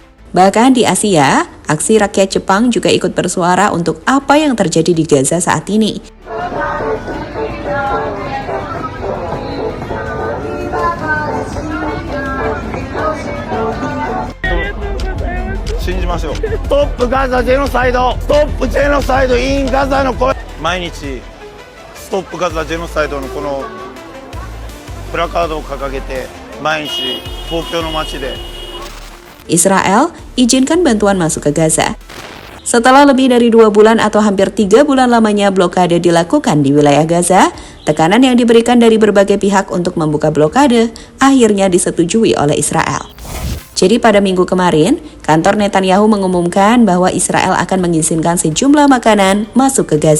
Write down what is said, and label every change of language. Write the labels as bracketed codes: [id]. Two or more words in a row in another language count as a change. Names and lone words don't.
[id] Bahkan di Asia, aksi rakyat Jepang juga ikut bersuara untuk apa yang terjadi di Gaza saat ini. [ja] 信じましょう。ストップガザジェノサイド、ストップジェノサイドインガザの声、毎日ストップガザジェノサイドのこのプラカードを掲げて毎日東京の街で [id] Israel izinkan bantuan masuk ke Gaza. Setelah lebih dari 2 bulan atau hampir 3 bulan lamanya blokade dilakukan di wilayah Gaza, tekanan yang diberikan dari berbagai pihak untuk membuka blokade akhirnya disetujui oleh Israel. Jadi pada minggu kemarin, kantor Netanyahu mengumumkan bahwa Israel akan mengizinkan sejumlah makanan masuk ke Gaza.